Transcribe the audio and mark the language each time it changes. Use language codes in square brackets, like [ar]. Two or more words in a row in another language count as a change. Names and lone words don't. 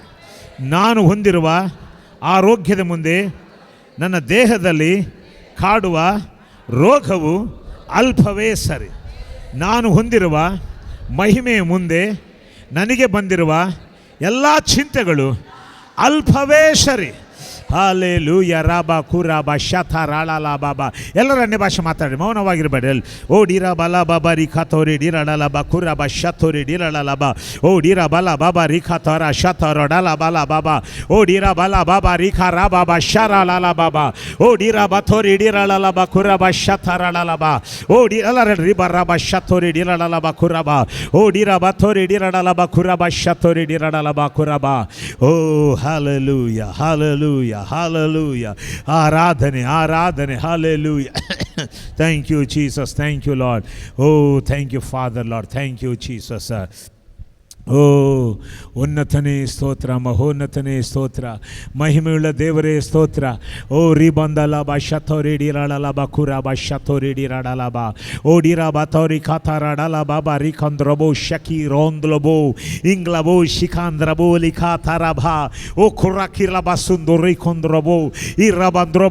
[kn] ನಾನು ಹೊಂದಿರುವ ಆರೋಗ್ಯದ ಮುಂದೆ ನನ್ನ ದೇಹದಲ್ಲಿ ಕಾಡುವ ರೋಗವು ಅಲ್ಪವೇ ಸರಿ. ನಾನು ಹೊಂದಿರುವ ಮಹಿಮೆಯ ಮುಂದೆ ನನಗೆ ಬಂದಿರುವ ಎಲ್ಲ ಚಿಂತೆಗಳು ಅಲ್ಪವೇ ಸರಿ. ಹಾಲೆಲೂಯಾ. ರಾಬಾ ಕುರಾಬಾ ಶಥಾ ರಾಳಲ ಬಾಬಾ. ಎಲ್ಲರ ಅನ್ಯ ಭಾಷೆ ಮಾತಾಡಿ, ಮೌನವಾಗಿರಬೇಡಿ. ಡಿರಾ ಬಲ ಬಾಬಾ ರಿಖಾ ತೋರಿ ಡಿರಳಲ ಬಾ ಕುರಾಬಾ ಶತೋರಿ ಡಿರಳಲ ಬಾ ಡಿರಾ ಬಲ ಬಾಬಾ ರಿಖಾ ತೋರ ಶತೋರ ಡಲ ಬಲ ಬಾಬಾ ಡಿರಾ ಬಲ ಬಾಬಾ ರಿಖಾ ರಾ ಬಾಬಾ ಶರಾಳಲ ಬಾಬಾ ಡಿರಾ ಬಥೋರಿ ಡಿರಳಲ ಬಾ ಕುರಾಬಾ ಶಥರಳಲ ಬಾ ಎಲ್ಲರ ರಿಬಾ ರಾಬಾ ಶತೋರಿ ಡಿರಳಲ ಬಾ ಕುರಾಬಾ ಡಿರಾ ಬಥೋರಿ ಡಿರಳಲ ಬಾ ಕುರಾಬಾ ಶತೋರಿ ಡಿರಳಲ ಬಾ ಕುರಾಬಾ. ಹಾಲೆಲೂಯಾ ಹಾಲೆಲೂಯಾ Hallelujah. ಆರಾಧನೆ ಆರಾಧನೆ. [en] Hallelujah. Thank you Jesus. Thank you Lord. Thank you Father Lord. Thank you Jesus. [kn] ಉನ್ನತನೇ ಸ್ತೋತ್ರ, ಮಹೋನ್ನತನೇ ಸ್ತೋತ್ರ, ಮಹಿಮೆಯುಳ್ಳ ದೇವರೇ ಸ್ತೋತ್ರ. ರಿಬಂದಲಬ ಶತೋರಿ ಡಿರಳಲಬ ಕುರಬ ಶತೋರಿ ಡಿರಳಲಬ ಡಿರಬ ತೋರಿ ಖಾತಾರಡಲ ಬಾಬಾ ರಿಖಂದ್ರಬೋ ಶಕಿ ರೋಂದ್ಲಬೋ ಇಂಗ್ಲಬೋ ಶಿಖಾಂದ್ರಬೋ ಲಿಖಾತಾರಭ ಖುರಾಕಿರಬ ಸುಂದರಿ ಕೊಂದ್ರಬೋ ಈ ರಬಂದ್ರಬ.